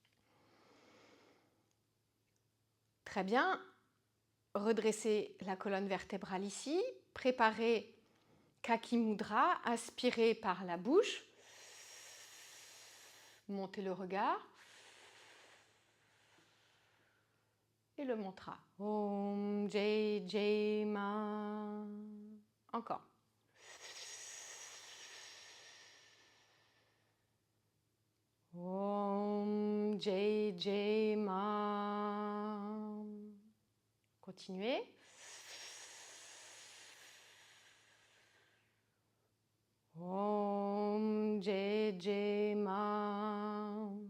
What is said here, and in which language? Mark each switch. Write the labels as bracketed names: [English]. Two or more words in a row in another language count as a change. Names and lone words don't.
[French] Très bien. Redressez la colonne vertébrale ici. Préparez Kaki Mudra. Inspirez par la bouche. Montez le regard. Et le mantra. [Sanskrit] Om Jai Jai Ma. Encore. Om Jai Jai Ma. Continuez. Om Jai Jai Ma.